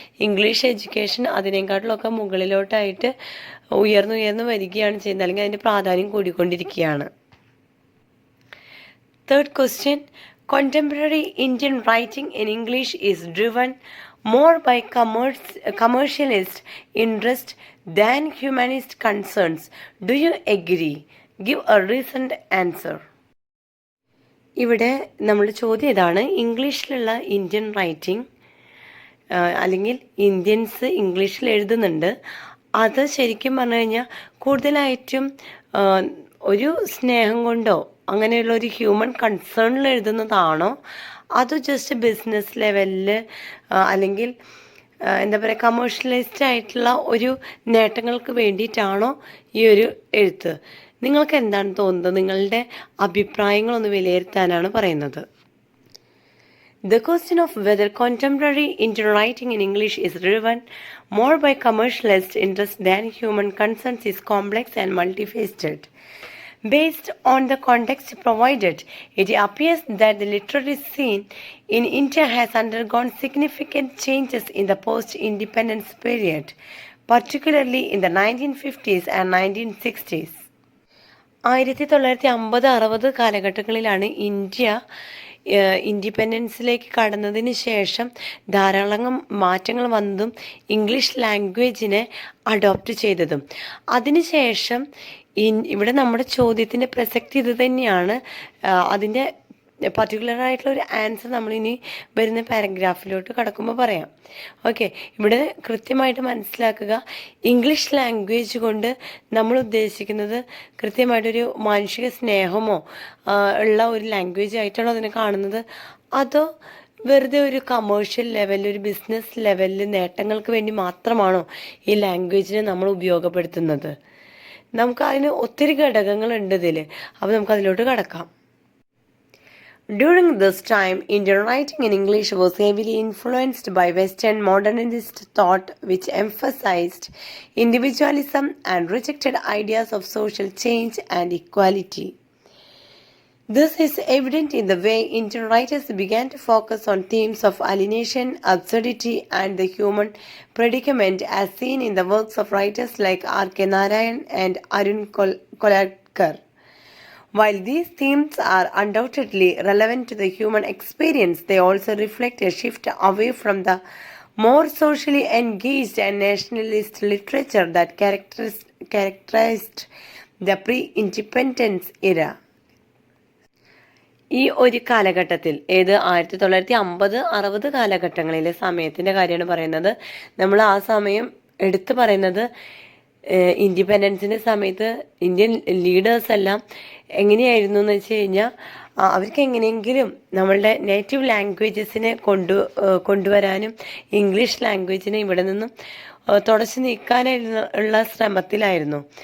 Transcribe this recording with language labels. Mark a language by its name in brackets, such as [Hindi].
[Malayalam] English education അതിനേക്കാട്ടിലൊക്കെ മുകളിലോട്ടായിട്ട് ഉയർന്നു വരികയാണ് ചെയ്യുന്നത്, അല്ലെങ്കിൽ അതിൻ്റെ പ്രാധാന്യം കൂടിക്കൊണ്ടിരിക്കുകയാണ്. [English] Third question, contemporary Indian writing in English is driven more by commercialist interest than humanist concerns. Do you agree? Give a recent answer. [Malayalam] ഇവിടെ നമ്മുടെ ചോദ്യം ഇതാണ്, ഇംഗ്ലീഷിലുള്ള ഇന്ത്യൻ റൈറ്റിംഗ് അല്ലെങ്കിൽ ഇന്ത്യൻസ് ഇംഗ്ലീഷിൽ എഴുതുന്നുണ്ട്, അത് ശരിക്കും പറഞ്ഞു കഴിഞ്ഞാൽ കൂടുതലായിട്ടും ഒരു സ്നേഹം കൊണ്ടോ അങ്ങനെയുള്ള ഒരു ഹ്യൂമൻ കൺസേണിൽ എഴുതുന്നതാണോ, അതോ ജസ്റ്റ് ബിസിനസ് ലെവലിൽ അല്ലെങ്കിൽ എന്താ പറയുക കമേഴ്ഷ്യലൈസ്ഡ് ആയിട്ടുള്ള ഒരു നേട്ടങ്ങൾക്ക് വേണ്ടിയിട്ടാണോ ഈ ഒരു എഴുത്ത്? നിങ്ങൾക്ക് എന്താണ് തോന്നുന്നത്? നിങ്ങളുടെ അഭിപ്രായങ്ങളൊന്ന് വിലയിരുത്താനാണ് പറയുന്നത്. [English] The question of whether contemporary Indian writing in English is driven more by commercialist interest than human concerns is complex and multifaceted. Based on the context provided, it appears that the literary scene in India has undergone significant changes in the post-independence period, particularly in the 1950s and 1960s. [Malayalam] 1950-60 കാലഘട്ടങ്ങളിലാണ് India ഇൻഡിപെൻഡൻസിലേക്ക് കടന്നതിന് ശേഷം ധാരാളം മാറ്റങ്ങൾ വന്നതും English ലാംഗ്വേജിനെ adopt ചെയ്തതും. അതിനുശേഷം ഇവിടെ നമ്മുടെ ചോദ്യത്തിൻ്റെ പ്രസക്തി ഇത് തന്നെയാണ്. അതിൻ്റെ പർട്ടിക്കുലറായിട്ടുള്ള ഒരു ആൻസർ നമ്മളിനി വരുന്ന പാരഗ്രാഫിലോട്ട് കടക്കുമ്പോൾ പറയാം. ഓക്കെ, ഇവിടെ കൃത്യമായിട്ട് മനസ്സിലാക്കുക, ഇംഗ്ലീഷ് ലാംഗ്വേജ് കൊണ്ട് നമ്മൾ ഉദ്ദേശിക്കുന്നത് കൃത്യമായിട്ടൊരു മാനുഷിക സ്നേഹമോ ഉള്ള ഒരു ലാംഗ്വേജ് ആയിട്ടാണോ അതിനെ കാണുന്നത്, അതോ വെറുതെ ഒരു കമേഴ്ഷ്യൽ ലെവലിൽ, ഒരു ബിസിനസ് ലെവലിൽ നേട്ടങ്ങൾക്ക് വേണ്ടി മാത്രമാണോ ഈ ലാംഗ്വേജിനെ നമ്മൾ ഉപയോഗപ്പെടുത്തുന്നത്? നമുക്ക് അതിന് ഒത്തിരി ഘടകങ്ങളുണ്ട് ഇതിൽ. അപ്പോൾ നമുക്കതിലോട്ട് കടക്കാം. [English] During this time, Indian writing in English was heavily influenced by Western modernist thought, which emphasized individualism and rejected ideas of social change and equality. This is evident in the way Indian writers began to focus on themes of alienation, absurdity, and the human predicament, as seen in the works of writers like R.K. Narayan and Arun Kolatkar. While these themes are undoubtedly relevant to the human experience, they also reflect a shift away from the more socially engaged and nationalist literature that characterized the pre-independence era. [Malayalam] ഈ ഒരു കാലഘട്ടത്തിൽ, 1950-60 കാലഘട്ടങ്ങളിലെ സമയത്തിൻ്റെ കാര്യമാണ് പറയുന്നത്. നമ്മൾ ആ സമയം എടുത്തു പറയുന്നത് ഇൻഡിപെൻഡൻസിൻ്റെ സമയത്ത് ഇന്ത്യൻ ലീഡേഴ്സ് എല്ലാം എങ്ങനെയായിരുന്നു എന്ന് വെച്ച് കഴിഞ്ഞാൽ, അവർക്ക് എങ്ങനെയെങ്കിലും നമ്മളുടെ നേറ്റീവ് ലാംഗ്വേജസിനെ കൊണ്ടുവരാനും ഇംഗ്ലീഷ് ലാംഗ്വേജിനെ ഇവിടെ നിന്നും തുടച്ചു നീക്കാനുള്ള ശ്രമത്തിലായിരുന്നു.